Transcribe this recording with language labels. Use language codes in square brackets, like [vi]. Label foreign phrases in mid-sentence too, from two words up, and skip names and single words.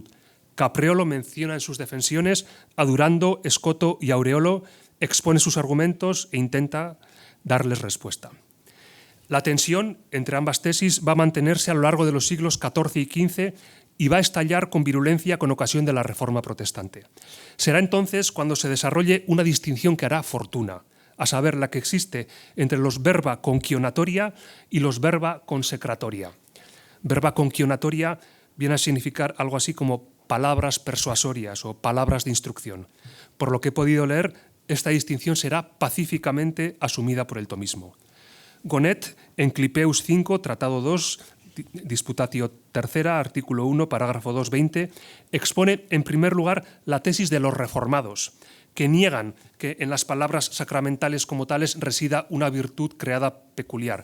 [es] Capreolo menciona en sus defensiones a Durando, Escoto y Aureolo, expone sus argumentos e intenta darles respuesta. La tensión entre ambas tesis va a mantenerse a lo largo de los siglos XIV y XV y va a estallar con virulencia con ocasión de la Reforma Protestante. Será entonces cuando se desarrolle una distinción que hará fortuna, a saber, la que existe entre los [la] verba concionatoria [es] y los [la] verba consecratoria. Verba concionatoria [es] viene a significar algo así como palabras persuasorias o palabras de instrucción. Por lo que he podido leer, esta distinción será pacíficamente asumida por el tomismo. Gonet, en Clipeus 5, Tratado 2, Disputatio 3, artículo 1, parágrafo 220, expone en primer lugar la tesis de los reformados, que niegan que en las palabras sacramentales como tales resida una virtud creada peculiar.